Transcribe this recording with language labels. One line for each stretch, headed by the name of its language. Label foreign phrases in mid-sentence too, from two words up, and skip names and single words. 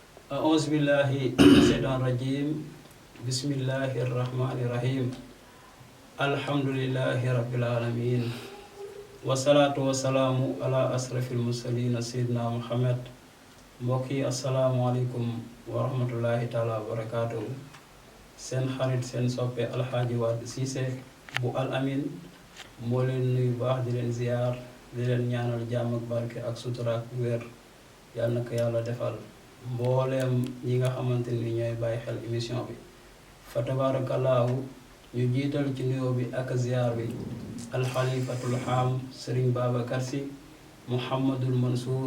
Arabic: أعوذ بالله من الشيطان الرجيم بسم الله الرحمن الرحيم الحمد لله رب العالمين والصلاة والسلام على أشرف المرسلين سيدنا محمد mbokki السلام عليكم ورحمة الله تعالى وبركاته
Wolof: seen xarit seen soppe alxaaji Wade Cissé bu Al Amine moo leen nuyu baax di leen ziyaar di leen ñaanal jàmm ak barke ak sutura ak wér yàlla na ko yàlla defal mbooleem ñi nga xamante ni ñooy bàyyi xel émission bi fa tabaarakallaahu ñu jiital ci nuyoo bi ak ziyaar bi alxalifatul xaam Serigne Babacar Sy Mouhamadul Mansour